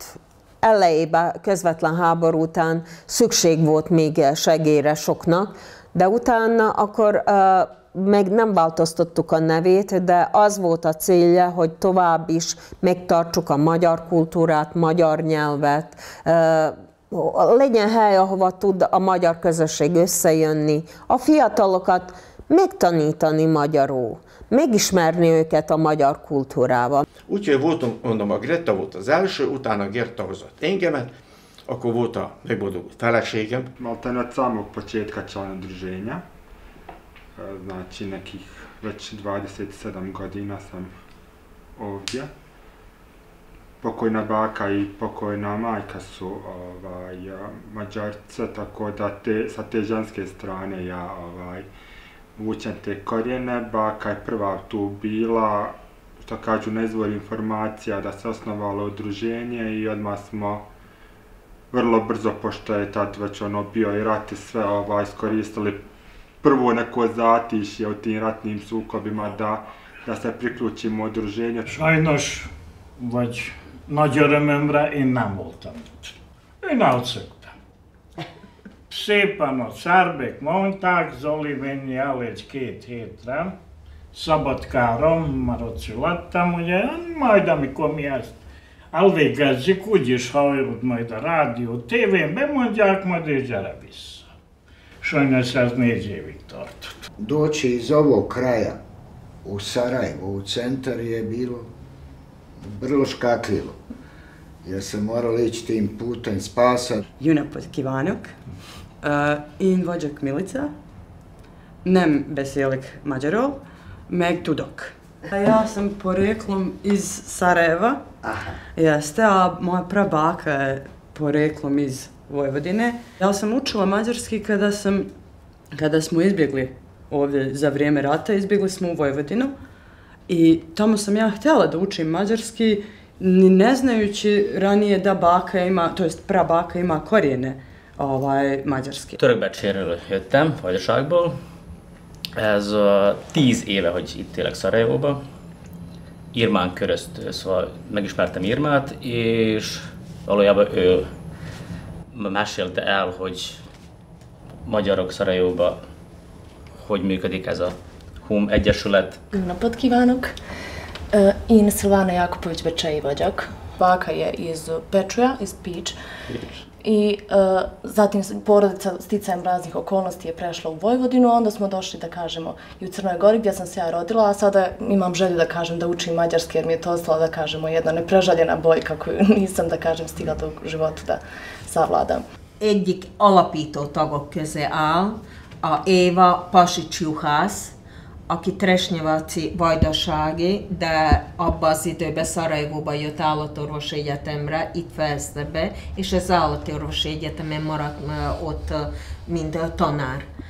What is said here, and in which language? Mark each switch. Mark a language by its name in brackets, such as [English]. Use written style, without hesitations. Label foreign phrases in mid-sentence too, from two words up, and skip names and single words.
[Hungarian] Elejében, közvetlen háború után szükség volt még segélyre soknak, de utána akkor meg nem változtattuk a nevét, de az volt a célja, hogy tovább is megtartsuk a magyar kultúrát, magyar nyelvet, legyen hely, ahova tud a magyar közösség összejönni, a fiatalokat megtanítani magyarul, megismerni őket a magyar kultúrával. Úgyhogy voltunk, mondom, a Gretta volt az első, utána a Gerta hozott engemet, akkor volt a megboldogult feleségem. [Bosnian] Maltene od samog početka član udruženja, znači nekih već 27 godina sam ovdje. Pokojna baka i pokojna majka su Mađarce, tako da sa te ženske strane ja vučem te korijene. Baka je prva tu bila, što kažu na izvor informacija, da se osnovalo udruženje i odmah smo vrlo brzo, pošto je tad već bio i rat i sve, iskoristili prvo neko zatišje u tim ratnim sukobima da se priključimo udruženju. [Hungarian] Sajnos, vagy nagy örömömre én nem voltam itt. Én elszöktem. Szépen a szerbek mondták, Zoli, menj el egy 2 hétre Szabadkára, már ott születtem, ugye, majd amikor mi ezt elvégezzük, úgyis hallod majd a rádió, tévén bemondják, majd és gyere vissza. Sajnos ez 4 évig tartott. [Bosnian] Doći iz ovog kraja u Sarajevo, u centar je bilo vrlo škakljivo, jer sam moral ići tim putem spasa. [Hungarian] Jó napot kívánok! Én vagyok Milica, nem beszélek magyarul, meg tudok. [Bosnian] Ja sam poreklom iz Sarajeva, jeste, a moja prabaka je poreklom iz Vojvodine. Ja sam učila mađarski kada smo izbjegli ovdje za vrijeme rata, izbjegli smo u Vojvodinu I tamo sam ja htjela da učim mađarski, ni ne znajući ranije da baka ima, to jest prabaka ima korijene mađarski. [Hungarian] Törökbecsérről jöttem, Vajdaságból. Ez 10 éve, hogy itt élek Szarajevóban. Irmán köröztől, szóval megismertem Irmát, és valójában ő mesélte el, hogy magyarok Szarajevóban hogy működik ez a HUM Egyesület. Jó napot kívánok! Én Silvana Jakupović Bečej vagyok. [Bosnian] Baka je iz Bečuja, iz Pić. I zatim porodica sticajem raznih okolnosti je prešla u Vojvodinu, onda smo došli, da kažemo, i u Crnoj Gori gdje sam se ja rodila, a sada imam želju da kažem da učim mađarski jer mi je to ostala, da kažemo, jedna neprežaljena boljka koju nisam, da kažem, stigla do života da savladam. [Hungarian] Egyik alapító tagok közé áll a Éva Pasics-Juhász, aki Tresnyevaci vajdasági, de abban az időben Szarajevóban jött állatorvosi egyetemre, itt fejezte be, és az állatorvosi egyetemen maradt ott, mint tanár.